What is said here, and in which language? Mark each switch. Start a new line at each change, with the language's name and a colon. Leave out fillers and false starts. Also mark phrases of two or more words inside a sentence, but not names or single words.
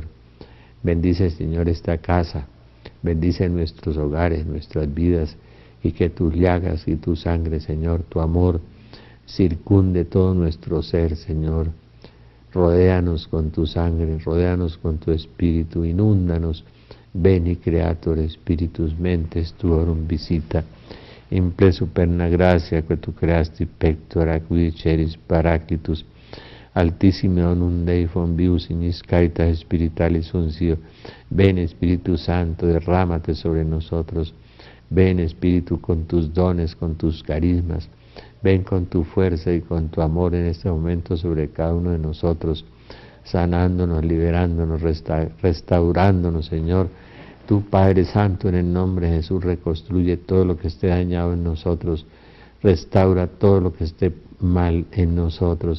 Spanish: Bendice, Señor, esta casa. Bendice nuestros hogares, nuestras vidas, y que tus llagas y tu sangre, Señor, tu amor, circunde todo nuestro ser, Señor. Rodéanos con tu sangre, rodéanos con tu Espíritu, inúndanos.
Latin: Veni Creator Spiritus Mentes Tuorum visita, imple superna gracia que tu creasti pectora qui ceris paraclitus, altissime onum Dei fonvius in caritas spiritualis unsio.
Spanish: Ven Espíritu Santo, derrámate sobre nosotros. Ven Espíritu con tus dones, con tus carismas. Ven con tu fuerza y con tu amor en este momento sobre cada uno de nosotros, sanándonos, liberándonos, restaurándonos, Señor, Tú, Padre Santo, en el nombre de Jesús, reconstruye todo lo que esté dañado en nosotros, restaura todo lo que esté mal en nosotros.